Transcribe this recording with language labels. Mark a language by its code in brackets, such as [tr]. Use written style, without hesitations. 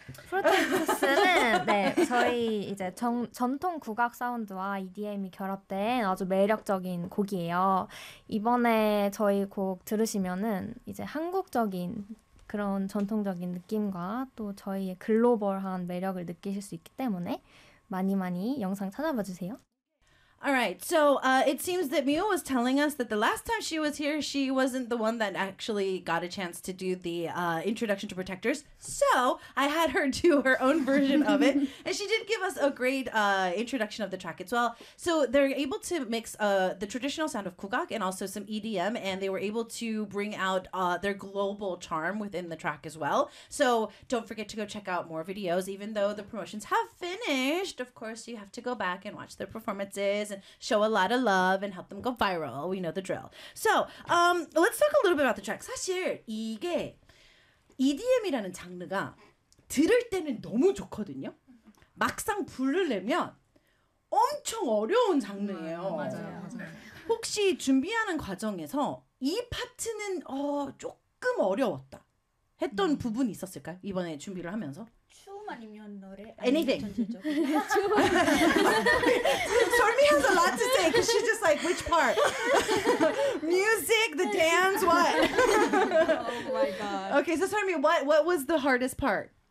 [ko] 프로텍터스는 네, 저희 이제 전통 국악 사운드와 EDM이 결합된 아주 매력적인 곡이에요. 이번에 저희 곡 들으시면은 이제 한국적인 그런 전통적인 느낌과 또 저희의 글로벌한 매력을 느끼실 수 있기 때문에 많이 많이 영상 찾아봐 주세요. [en] All right. So, it seems that Mio was telling us that the last time she was here, she wasn't the one that actually got a chance to do the introduction to Protectors. So, I had her do her own version of it, and she did give us a great introduction of the track as well. So, they're able to mix the traditional sound of Kugak and also some EDM, and they were able to bring out their global charm within the track as well. So, don't forget to go check out more videos. Even though the promotions have finished, of course, you have to go back and watch their performances and show a lot of love and help them go viral. We know the drill. So, let's talk a little bit about the track. [ko] 사실 이게 EDM이라는 장르가 들을 때는 너무 좋거든요. 막상 부르려면 엄청 어려운 장르예요. 맞아요. 혹시 준비하는 과정에서 이 파트는 조금 어려웠다 했던 부분이 있었을까요? 이번에 준비를 하면서. 아니면 노래 [en] anything. Sormi has a lot to say because she's just like which part? Music, the dance, what? Oh my god. Okay, so Sormi, what was the hardest part?